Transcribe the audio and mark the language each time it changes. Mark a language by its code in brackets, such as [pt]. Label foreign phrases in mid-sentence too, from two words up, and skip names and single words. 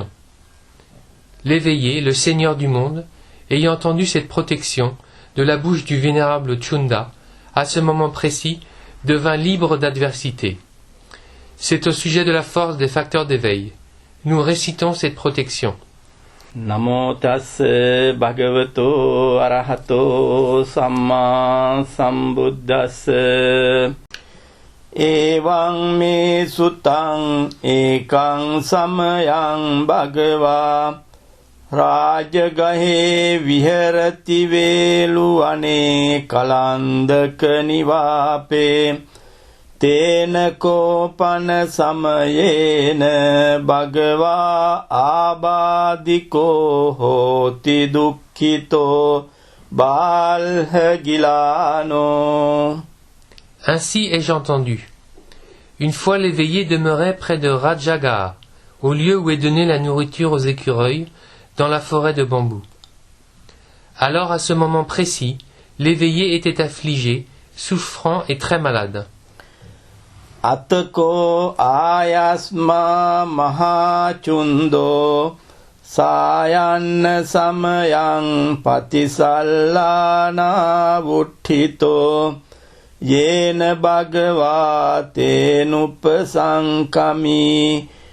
[fr] L'éveillé, le Seigneur du monde, ayant entendu cette protection de la bouche du vénérable Chunda, à ce moment précis, devint libre d'adversité. C'est au sujet de la force des facteurs d'éveil. Nous récitons cette protection. [pi] Namo tassa bhagavato arahato samma sambuddhassa. Evaṃ me sutaṃ ekaṃ samayam bhagavā rājagahe viharati veluvane kalandaka nivāpe tena kopana samayena bhagavā ābādiko hoti dukkhito bālha gilāno. [fr] Ainsi ai-je entendu. Une fois l'éveillé demeurait près de Rajagaha, au lieu où est donnée la nourriture aux écureuils, dans la forêt de bambou. Alors, à ce moment précis, l'éveillé était affligé, souffrant et très malade. [pi] Atako ayasma mahachundo sayanna samayang patisallana vuttito yena bhagavate nupasankami